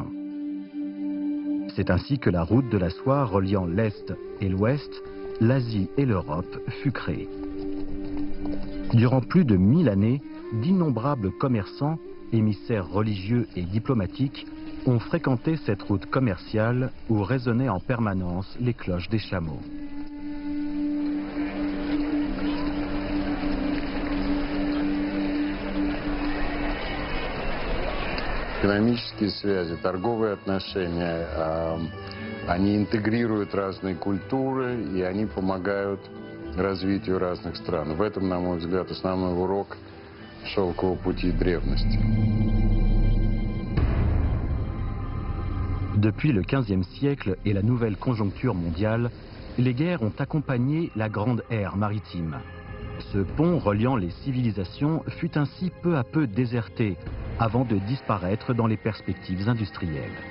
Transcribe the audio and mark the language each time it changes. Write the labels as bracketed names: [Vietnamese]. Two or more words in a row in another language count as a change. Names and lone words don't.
[French] C'est ainsi que la route de la soie reliant l'Est et l'Ouest, l'Asie et l'Europe fut créée. Durant plus de 1000 années, d'innombrables commerçants, émissaires religieux et diplomatiques ont fréquenté cette route commerciale où résonnaient en permanence les cloches des chameaux. [Russian] Экономические связи, торговые отношения, они интегрируют разные культуры и они помогают развитию разных стран. В этом, на мой взгляд, основной урок шелкового пути древности. [French] Depuis le XVe siècle et la nouvelle conjoncture mondiale, les guerres ont accompagné la grande ère maritime. Ce pont reliant les civilisations fut ainsi peu à peu déserté avant de disparaître dans les perspectives industrielles.